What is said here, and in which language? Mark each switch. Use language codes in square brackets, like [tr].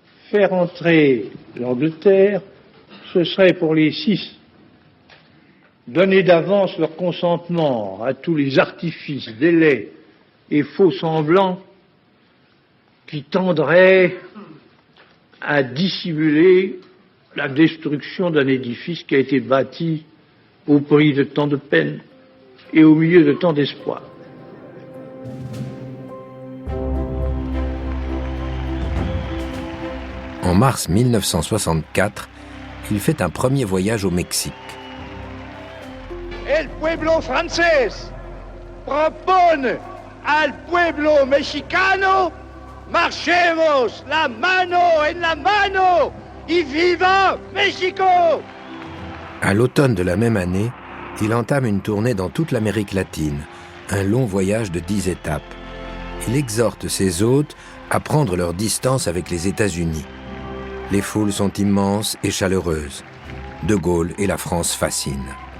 [fr] Faire entrer l'Angleterre, ce serait pour les 6 donner d'avance leur consentement à tous les artifices, délais et faux semblants qui tendraient à dissimuler la destruction d'un édifice qui a été bâti au prix de tant de peine et au milieu de tant d'espoir. En mars 1964, il fait un premier voyage au Mexique. [es] El pueblo francés propone al pueblo mexicano, marchemos la mano en la mano y viva México! [fr] À l'automne de la même année, il entame une tournée dans toute l'Amérique latine, un long voyage de 10 étapes. Il exhorte ses hôtes à prendre leur distance avec les États-Unis. Les foules sont immenses et chaleureuses. De Gaulle et la France fascinent.